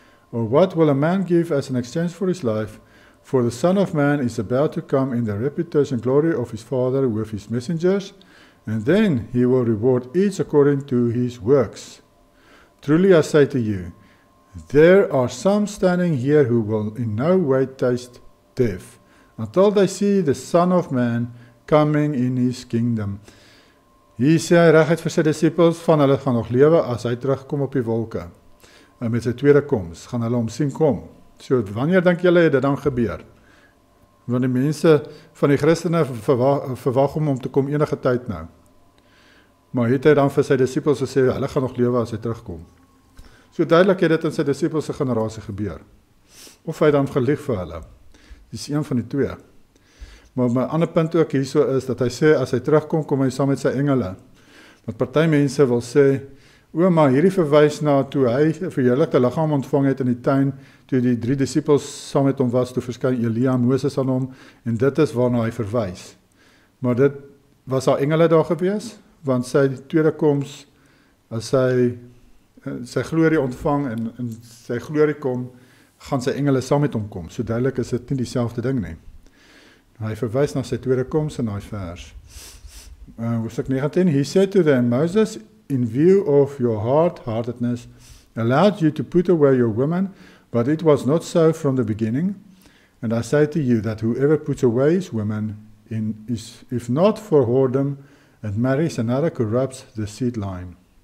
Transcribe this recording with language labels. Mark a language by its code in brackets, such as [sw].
[en] Or what will a man give as an exchange for his life? For the Son of Man is about to come in the reputation and glory of his Father with his messengers, and then he will reward each according to his works. Truly I say to you, there are some standing here who will in no way taste death, until they see the Son of Man coming in his kingdom. [af] Hier sê hy reguit vir sy disippels, van hulle gaan nog lewe as hy terugkom op die wolke. En met sy tweede koms, gaan hulle hom sien kom. So, wanneer dink julle het dit dan gebeur? Want die mense van die Christene verwag om te kom enige tyd nou. Maar het hy dan vir sy disippels gesê, hulle gaan nog lewe as hy terugkom. So duidelik het dit in sy disippels se generasie gebeur. Of hy dan gelieg vir hulle. Dis een van die twee. Maar my ander punt ook hierso is, dat hy sê, as hy terugkom, kom hy saam met sy engele. Want party mense wil sê, maar hierdie verwys na toe hy verheerlikte liggaam ontvang het in die tuin, toe die 3 disippels saam met hom was, toe verskyn Elia en Moses aan hom, en dit is waarna hy verwys. Maar dit was daar engele daar gewees, want sy tweede koms, as hy sy glorie ontvang en sy glorie kom, gaan sy engele saam met hom kom. So duidelik is dit nie dieselfde ding nie. Hy verwys na sy tweede koms in daai vers. Hoofstuk 19, [en] he said to them, Moses, in view of your hard-heartedness, allowed you to put away your women, but it was not so from the beginning. And I say to you that whoever puts away his women, if not for whoredom, and marries another, corrupts the seed line.